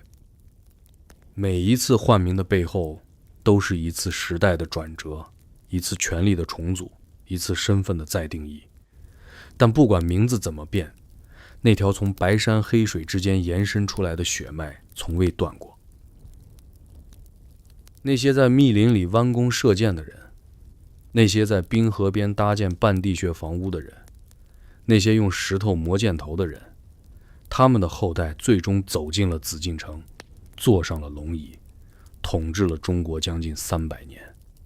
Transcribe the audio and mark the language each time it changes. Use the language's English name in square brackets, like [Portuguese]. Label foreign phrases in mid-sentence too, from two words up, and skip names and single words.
[Chinese] 每一次換名的背後，都是一次时代的轉折，一次權力的重組，一次身份的再定義。但不管名字怎麼變，那條從白山黑水之間延伸出來的血脈從未斷過。那些在密林裡彎弓射箭的人，那些在冰河邊搭建半地穴房屋的人，那些用石頭磨箭頭的人，他們的後代最終走進了紫禁城，坐上了龍椅，統治了中國將近300年。